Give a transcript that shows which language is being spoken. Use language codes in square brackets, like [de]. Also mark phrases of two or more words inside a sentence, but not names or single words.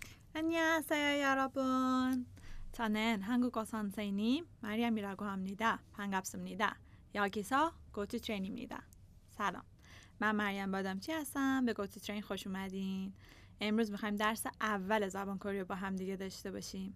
[ko] 안녕하세요 여러분. 저는 한국어 선생님 마리암이라고 합니다. 반갑습니다. 여기서 고투 트레인입니다. [fa] سلام. من مریم بادامچی هستم. به گوتو ترین خوش اومدین. امروز میخوایم درس اول زبان کره رو با هم دیگه داشته باشیم.